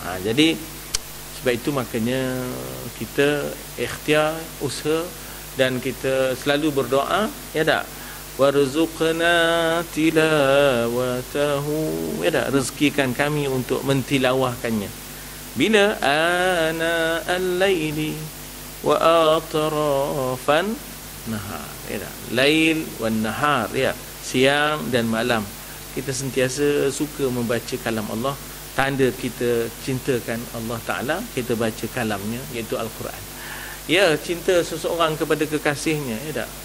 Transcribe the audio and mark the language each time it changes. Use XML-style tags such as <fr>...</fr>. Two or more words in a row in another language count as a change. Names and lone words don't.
<ms>Jadi sebab itu makanya kita ikhtiar, usaha, dan kita selalu berdoa, ya tak?</ms> <ar>وارزقنا تلاوته,</ar> <ms>ya tak? Rezekikan kami untuk mentilawahkannya.</ms> <ar>Bila آناء الليل وأطراف النهار,</ar> <ms>ya tak?</ms> <ar>ليل والنهار,</ar> <ms>ya, siang dan malam, kita sentiasa suka membaca kalam Allah. Tanda kita cintakan Allah Ta'ala, kita baca kalamnya, iaitu Al-Quran. Ya, cinta seseorang kepada kekasihnya, ya tak?</ms>